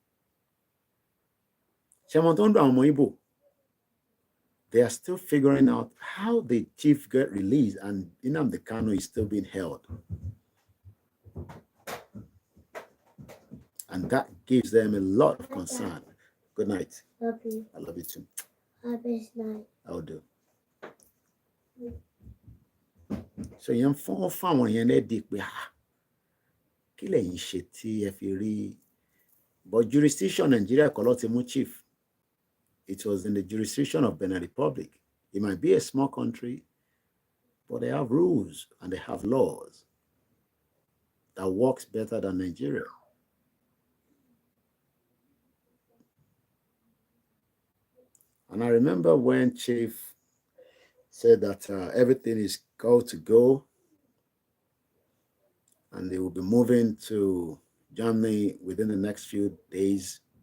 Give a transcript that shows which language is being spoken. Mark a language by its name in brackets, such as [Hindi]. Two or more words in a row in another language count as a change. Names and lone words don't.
[English] They are still figuring out how the chief got released and Nnamdi Kanu is still being held. And that gives them a lot of concern. Good night. Love you. I love you too. Have a nice night. I will do. [Yoruba] So young fáwọn yẹn lẹ́dí pé kí lẹ̀yin ṣe tí ẹ fi rí, [English] but jurisdiction [Yoruba] Nigeria kọ́ ló ti mú chief. [English] It was in the jurisdiction of Benin Republic. It might be a small country, but they have rules and they have laws that works better than Nigeria. And I remember when Chief said that everything is to go, and they will be moving to Germany within the next few days.